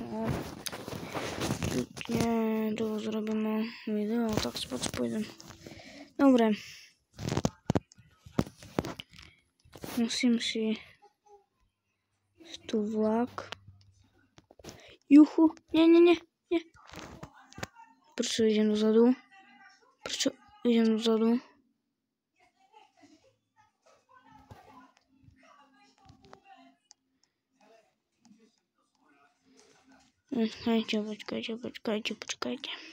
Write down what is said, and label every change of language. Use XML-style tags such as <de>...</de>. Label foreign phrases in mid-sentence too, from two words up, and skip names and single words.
<sk>Pekne, to zrobíme video, tak spod pôjdem. Dobre. Musím si tu vlak Juchu. Nie.</sk> <pl>Proszę, idziemy dozadu. Proszę, idziemy dozadu. Poczekajcie.</pl>